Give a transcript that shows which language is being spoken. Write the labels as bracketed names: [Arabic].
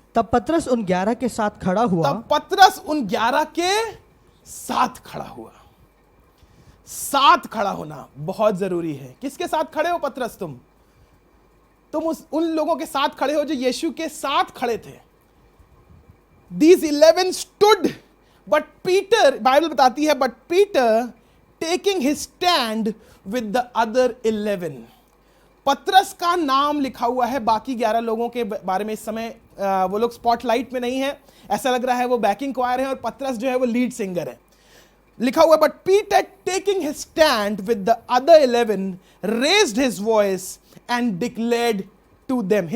[Hindi] तब पतरस उन 11 के साथ खड़ा हुआ। तब पतरस उन 11 के साथ खड़ा हुआ। साथ खड़ा होना बहुत जरूरी है। किसके साथ खड़े हो पतरस? तुम उन लोगों के साथ खड़े हो जो यीशु के साथ खड़े थे। [English] These 11 stood, but Peter, [Hindi] Bible बताती है, [English] but Peter taking his stand with the other 11. [Hindi] पतरस का नाम लिखा हुआ है, बाकी 11 लोगों के बारे में इस समय वो लोग स्पॉटलाइट में नहीं है। ऐसा लग रहा है वो बैकिंग क्वायर है और पतरस जो है वो लीड सिंगर है। लिखा हुआ, [English] But Peter taking his stand with the other 11 raised his voice and declared to them.